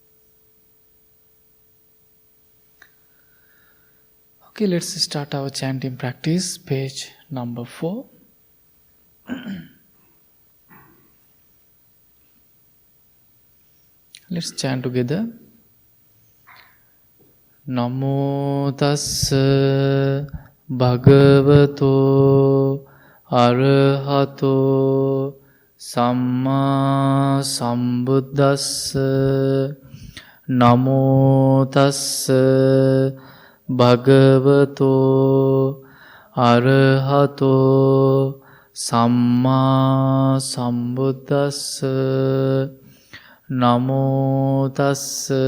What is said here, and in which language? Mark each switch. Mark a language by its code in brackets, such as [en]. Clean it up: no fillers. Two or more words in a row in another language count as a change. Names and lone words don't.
[en] Okay, let's start our chanting practice. Page number 4. Let's chant together. [pi] Namo tassa bhagavato arahato samma sambuddhassa. Namo tassa bhagavato arahato සම්මා සම්බුද්දස්ස නමෝ තස්ස